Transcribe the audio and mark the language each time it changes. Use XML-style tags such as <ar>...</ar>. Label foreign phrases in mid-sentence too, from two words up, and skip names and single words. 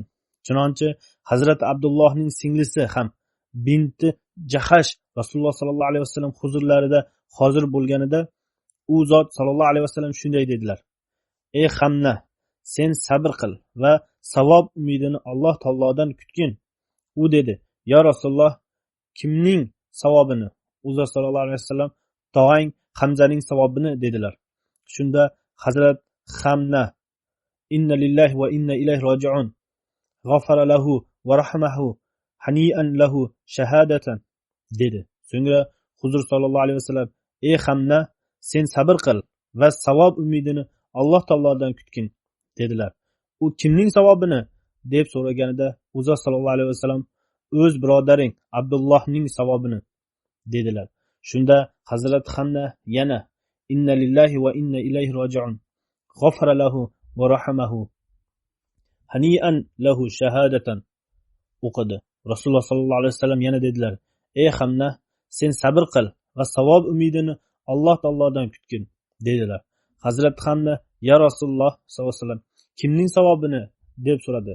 <uz>Chunonchi Hazrat Abdullohning singlisi ham binti Jahash Rasululloh</uz> <ar>صلى الله عليه وسلم</ar> <uz>huzurlarida hozir bo'lganida u zot</uz> <ar>صلى الله عليه وسلم</ar> <uz>shunday dedilar: ey Hamna, sen sabr qil va savob umidini Alloh taolodan kutgin. U dedi:</uz> <ar>يا رسول الله,</ar> <uz>kimning savobini? U zot</uz> <ar>صلى الله عليه وسلم</ar> <uz>tog'ang Hamzaning savobini dedilar. Shunda Hazrat Hamna:</uz> <ar>إنا لله وإنا إليه راجعون, غفر له ورحمه، هنيئا له شهادة dedi.</ar> <uz>So'ngra Huzur</uz> <ar>صلى الله عليه وسلم:</ar> <uz>ey Hamna, sen sabr qil va savob umidini Alloh taolodan kutgin dedilar. U kimning savobini deb so'raganida u zot</uz> <ar>صلى الله عليه وسلم:</ar> <uz>o'z birodaring Abdullohning savobini dedilar. Shunda Hazrat Hamna yana:</uz> <ar>إنا لله وإنا إليه راجعون, غفر له ورحمه، هنيئا له شهادة o'qidi.</ar> <uz>Rasululloh</uz> <ar>صلى الله عليه وسلم</ar> <uz>yana dedilar: ey Hamna, sen sabr qil va savob umidini Alloh taolodan kutgin dedilar. Hazrat Hamna:</uz> <ar>يا رسول الله صلى الله عليه وسلم,</ar> <uz>kimning savobini deb so'radi.</uz>